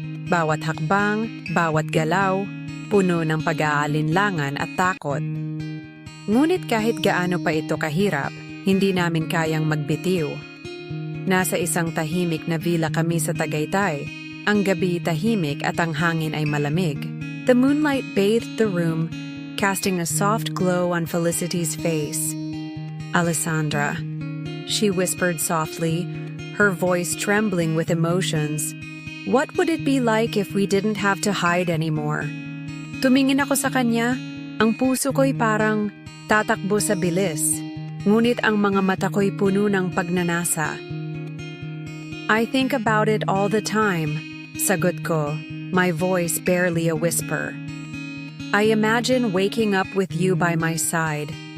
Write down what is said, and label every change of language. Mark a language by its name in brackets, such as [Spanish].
[Filipino] Bawat hakbang, bawat galaw, puno ng pag-aalinlangan at takot. Ngunit kahit gaano pa ito kahirap, hindi namin kayang magbitiw. Nasa isang tahimik na villa kami sa Tagaytay. Ang gabi tahimik at ang hangin ay malamig. [English] The moonlight bathed the room, casting a soft glow on Felicity's face. Alessandra, she whispered softly, her voice trembling with emotions. What would it be like if we didn't have to hide anymore? [Filipino] Tumingin ako sa kanya, ang puso ko'y parang tatakbo sa bilis, ngunit ang mga mata ko'y puno ng pagnanasa. [English] I think about it all the time, [Filipino] sagot ko, [English] my voice barely a whisper. I imagine waking up with you by my side.